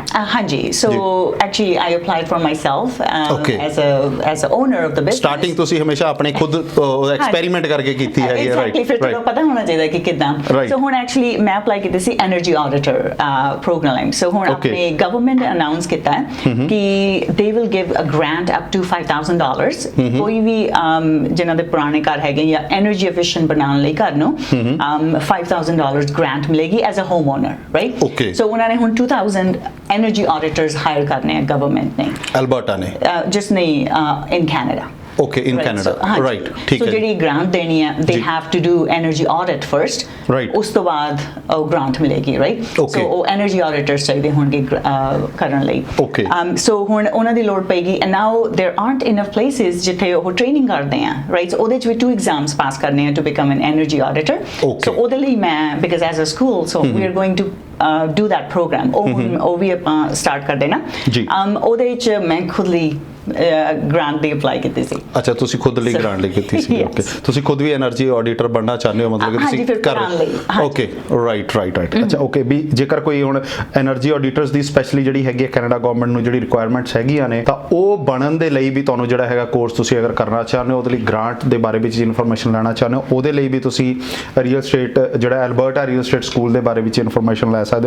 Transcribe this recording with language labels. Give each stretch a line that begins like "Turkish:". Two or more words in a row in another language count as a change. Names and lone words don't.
English: ਹਾਂਜੀ, so actually I applied for myself as a owner of the business.
Punjabi: ਸਟਾਰਟਿੰਗ ਤੁਸੀਂ ਹਮੇਸ਼ਾ ਆਪਣੇ ਖੁਦ ਐਕਸਪੈਰੀਮੈਂਟ ਕਰਕੇ ਕੀਤੀ ਹੈਗੀ ਹੈ, ਰਾਈਟ? ਫਿਰ ਤੁਹਾਨੂੰ ਪਤਾ ਹੋਣਾ ਚਾਹੀਦਾ ਕਿ ਕਿੱਦਾਂ। ਸੋ ਹੁਣ ਐਕਚੁਅਲੀ ਮੈਂ ਅਪਲਾਈ ਕੀਤੀ ਸੀ
English: energy auditor program.
Punjabi: ਸੋ ਹੁਣ ਆਪਣੇ
English: government announce
Punjabi: ਕੀਤਾ ਹੈ ਕਿ
English: they will give a grant up to $5,000
Punjabi: ਕੋਈ ਵੀ ਜਿਨ੍ਹਾਂ ਦੇ ਪੁਰਾਣੇ ਘਰ ਹੈਗੇ ਜਾਂ
English: energy efficient
Punjabi: ਬਣਾਉਣ ਲਈ ਘਰ ਨੂੰ $5,000 ਗ੍ਰਾਂਟ ਮਿਲੇਗੀ
English: as a home owner, right?
Punjabi: ਸੋ ਉਹਨਾਂ ਨੇ ਹੁਣ 2,000
English: energy auditors hire
Punjabi: ਕਰਨੇ ਆ ਗਵਰਨਮੈਂਟ ਨੇ, ਐਲਬਰਟਾ ਨੇ, ਜਸਟ ਨਹੀਂ ਇਨ ਕੈਨੇਡਾ।
English: Okay, in Canada, right?
Hindi: ठीक है।
Punjabi: So ਜਿਹੜੀ grant ਦੇਣੀ ਹੈ,
English: they have to do energy audit first, right?
Punjabi: ਉਸ ਤੋਂ ਬਾਅਦ ਉਹ grant ਮਿਲੇਗੀ, right? So ਉਹ
English: energy auditors
Punjabi: ਚਾਹੀਦੇ ਹੋਣਗੇ ਕਰਨ ਲਈ। So ਹੁਣ ਉਹਨਾਂ ਦੀ ਲੋੜ ਪਏਗੀ,
English: and now there aren't enough places
Punjabi: ਜਿੱਥੇ ਉਹ ਟ੍ਰੇਨਿੰਗ ਕਰਦੇ ਆ,
English: right?
Punjabi: So ਉਹਦੇ ਚ ਵੀ 2 exams ਪਾਸ ਕਰਨੇ ਆ
English: to become an energy auditor.
Punjabi: So ਉਹਦੇ ਲਈ ਮੈਂ,
English: because as a school, so we are going to do that program.
Punjabi: ਉਹ ਵੀ ਆਪਾਂ start ਕਰ ਦੇਣਾ। ਉਹਦੇ ਚ ਮੈਂ ਖੁਦ ਲਈ ਗ੍ਰਾਂਟ ਦੀ ਅਪਲਾਈ ਕੀਤੀ ਸੀ। ਅੱਛਾ, ਤੁਸੀਂ ਖੁਦ ਲਈ ਗ੍ਰਾਂਟ ਲਈ ਕੀਤੀ ਸੀ। ਓਕੇ, ਤੁਸੀਂ ਖੁਦ ਵੀ
English: energy auditor
Punjabi: ਬਣਨਾ ਚਾਹੁੰਦੇ ਹੋ, ਮਤਲਬ ਕਿ ਤੁਸੀਂ ਕਰ
English: okay right.
Punjabi: ਅੱਛਾ ਓਕੇ, ਵੀ ਜੇਕਰ ਕੋਈ ਹੁਣ
English: energy auditors
Punjabi: ਦੀ ਸਪੈਸ਼ਲੀ ਜਿਹੜੀ ਹੈਗੀ ਹੈ ਕੈਨੇਡਾ ਗਵਰਨਮੈਂਟ ਨੂੰ ਜਿਹੜੀ ਰਿਕੁਆਇਰਮੈਂਟਸ ਹੈਗੀਆਂ ਨੇ, ਤਾਂ ਉਹ ਬਣਨ ਦੇ ਲਈ ਵੀ ਤੁਹਾਨੂੰ ਜਿਹੜਾ ਹੈਗਾ ਕੋਰਸ ਤੁਸੀਂ ਅਗਰ ਕਰਨਾ ਚਾਹੁੰਦੇ ਹੋ, ਉਹਦੇ ਲਈ ਗ੍ਰਾਂਟ ਦੇ ਬਾਰੇ ਵਿੱਚ ਇਨਫੋਰਮੇਸ਼ਨ ਲੈਣਾ ਚਾਹੁੰਦੇ ਹੋ, ਉਹਦੇ ਲਈ ਵੀ ਤੁਸੀਂ
English: real estate
Punjabi: ਜਿਹੜਾ ਐਲਬਰਟਾ ਰੀਅਲ ਸਟੇਟ ਸਕੂਲ ਦੇ ਬਾਰੇ ਵਿੱਚ ਇਨਫੋਰਮੇਸ਼ਨ ਲੈ ਸਕਦੇ ਹੋ।